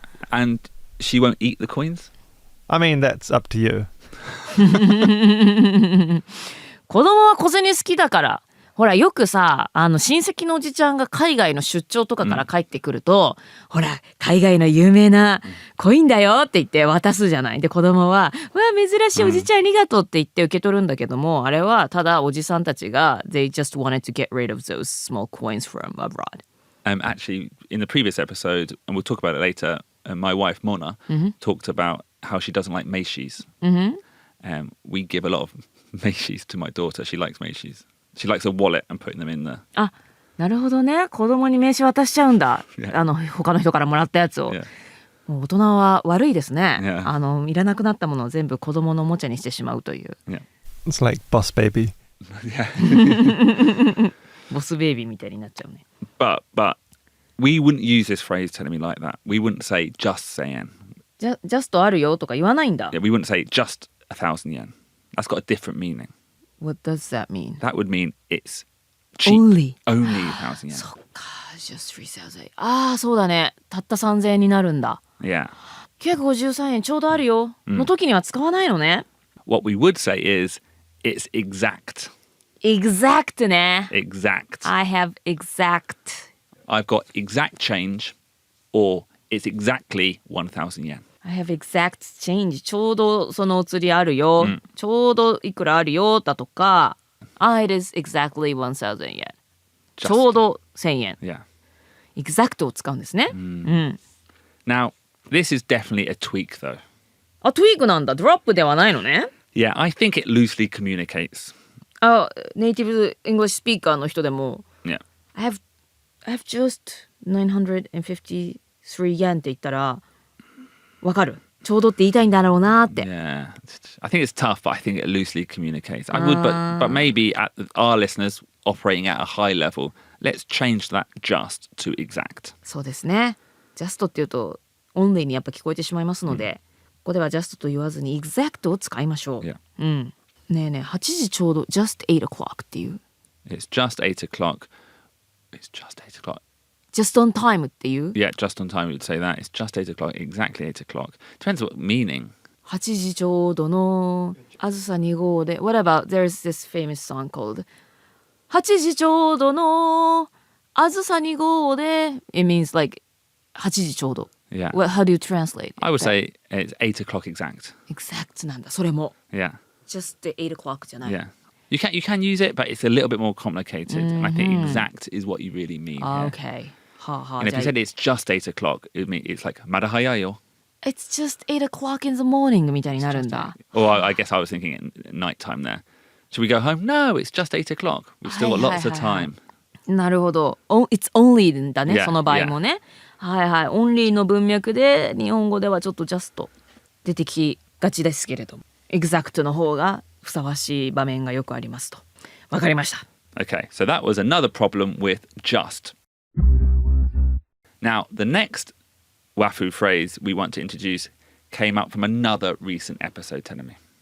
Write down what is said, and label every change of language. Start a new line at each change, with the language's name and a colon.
English: And she won't eat the coins? I mean, that's up to you.
Japanese: 子供は小銭好きだから。ほらよくさ、親戚のおじちゃんが海外の出張とかから帰ってくると、ほら海外の有名なコインだよって言って渡すじゃない。で子供はわあ珍しいおじちゃんありがとうって言って受け取るんだけども、あれはただおじさんたちが
English: They just wanted to get rid of those small coins from abroad. Actually, in the previous episode, and we'll talk about it later, my wife Mona talked about how she doesn't like meishis. We give a lot of meishis to my daughter. She likes meishis.She likes a wallet and putting them in there.
Japanese: なるほどね。子供に名刺渡しちゃうんだ。
English: Yeah.
Japanese: 他の人からもらったやつを。
English: Yeah.
Japanese: もう大人は悪いですね。
English: Yeah.
Japanese: いらなくなったものを全部子供のおもちゃにしてしまうという。
English: Yeah. It's like boss baby. Yeah.
Japanese: ボスベイビーみたいになっちゃうね。
English: But we wouldn't use this phrase telling me like that. We wouldn't say just saying.
Japanese: ジャストあるよとか言わないんだ。
English: Yeah, we wouldn't say just 1,000 yen. That's got a different meaning. What does that mean? That would mean it's cheap. Only 1,000 yen.
Japanese: そっか、just 3,000 ああ、そうだね。たった3000円になるんだ。
English: Yeah.
Japanese: 953円ちょうどあるよ、の時には使わないのね。
English: What we would say is it's exact.
Japanese: Exact ね。
English: Exact. I have exact. I've got exact change or it's exactly 1,000 yen. I have exact change.
Japanese: ちょうどそのお釣りあるよ。ちょうどいくらあるよだとか。
English: it is exactly 1,000 yen.
Japanese: ちょうど1000円。
English: Yeah.
Japanese: exact を使うんですね。
English: Now, this is definitely a tweak though.
Japanese: あ、トゥイークなんだ。ドロップではないのね。
English: Yeah, I think it loosely communicates.
Japanese: あ、ネイティブ・イングリッシュスピーカーの人でも
English: Yeah. I have just 953 yen
Japanese: って言ったらわかる。ちょうどって言いたいんだろうなって。
English: Yeah. I think it's tough, but I think it loosely communicates. I would, but maybe our listeners operating at a high level, let's change that just to exact.
Japanese: そうですね。 just って言うと only にやっぱ聞こえてしまいますので、ここでは just と言わずに exact を使いましょう。
English: Yeah.
Japanese: ねえねえ、8時ちょうど just 8 o'clock っていう。
English: It's just 8 o'clock. It's just 8 o'clock.
Japanese: just on time っていう。
English: Yeah, just on time we would say that. It's just 8 o'clock, exactly 8 o'clock. Depends what meaning. 8時ちょうどのあずさ2号で What about there's this famous song called 8時ちょうどのあずさ2号で It means like 8時ちょうど。 Yeah. How do you translate? I would say it's 8 o'clock exact.
Japanese: exact なんだ。それも。
English: Yeah.
Japanese: just 8 o'clock じゃない。
English: Yeah. You can use it, but it's a little bit more complicated. And I think exact is what you really mean. Here. Okay. はあはあ。 And if you said it's just 8 o'clock, it's like,
Japanese: "まだ早いよ."
English: It's just 8 o'clock in the morning
Japanese: みたいになるんだ。
English: Or I guess I was thinking at night time there. Should we go home? No, it's just 8 o'clock. We've still got lots of time.
Japanese: なるほど。It's only だね、
English: Yeah,
Japanese: その場合もね。はいはい。 only の文脈で日本語ではちょっと just 出てきがちですけれども、exact の方がふさわしい場面がよくありますと。わかりました。
English: Okay, so that was another problem with just. Now, the next wafu phrase we want to introduce came up from another recent episode, Tenemi.